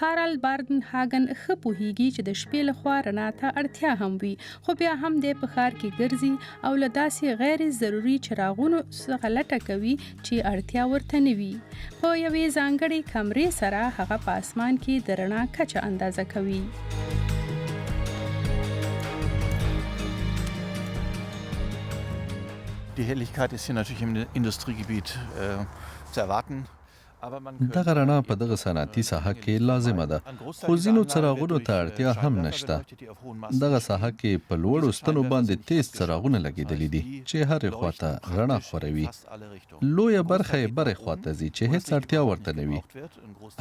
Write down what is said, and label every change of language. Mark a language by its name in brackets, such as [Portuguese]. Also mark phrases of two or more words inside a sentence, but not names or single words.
[Pashto] هارالد باردنهاګن ښه پوهیږي چې د شپې لخوا رڼا ته اړتیا هم وي، خو بیا هم دی په ښار کې ګرځي او له داسې غیر ضروري چراغونو څخه لټه کوي چې اړتیا ورته نه وي. په یوې ځانګړې کمرې سره هغه په آسمان کې د رڼا کچه اندازه کوي. [German] Die Helligkeit ist hier natürlich im Industriegebiet zu erwarten. [Pashto] دغه رڼا په دغه صنعتي ساحه کې لازمه ده، خو ځینو څراغونو ته اړتیا هم نشته. دغه ساحه کې په لوړو ستنو باندې تیز څراغونه لګېدلي دي چې هرې خواته رڼا خوروي. لویه برخه یې برې خواته ځي چې هیڅ اړتیا ورته نه وي.